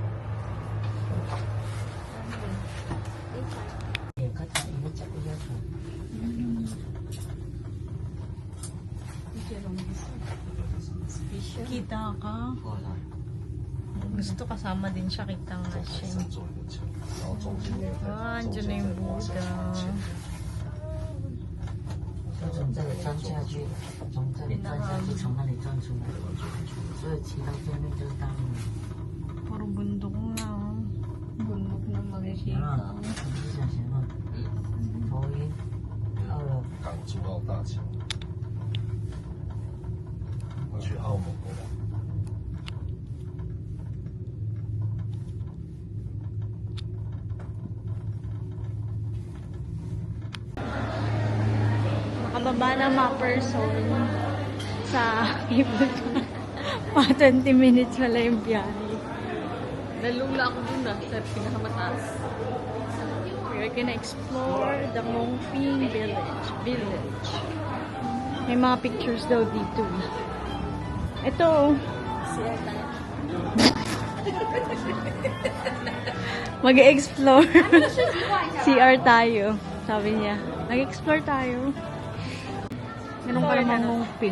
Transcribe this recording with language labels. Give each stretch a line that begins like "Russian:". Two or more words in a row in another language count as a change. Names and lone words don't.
Filipino: Kita ka. Gusto kasama din siya. Kita nga siya.
Chinese: 做一个墙，然后中间那个
Filipino: Ah, andyan na yung Buddha.
Chinese: 就从这里钻下去，从这里钻下去，从那里钻出来，所以骑到对面就是大陆。
Filipino: Puro bundok na. Bundok na
Chinese: 行
Filipino: makikita.
Chinese: 了，行了，头晕，到了。港珠澳大桥，我去澳门过。
Filipino: Nakababa na mga person sa Cable Car. Mga 20 minutes wala yung biyahe. Nalula ako dun sa pinakamataas.
English: We're gonna explore the Mongping village.
Filipino: May mga pictures daw dito. Ito. Mag-explore. CR tayo. Sabi niya. Mag-explore tayo. Ganun pa naman Mongping.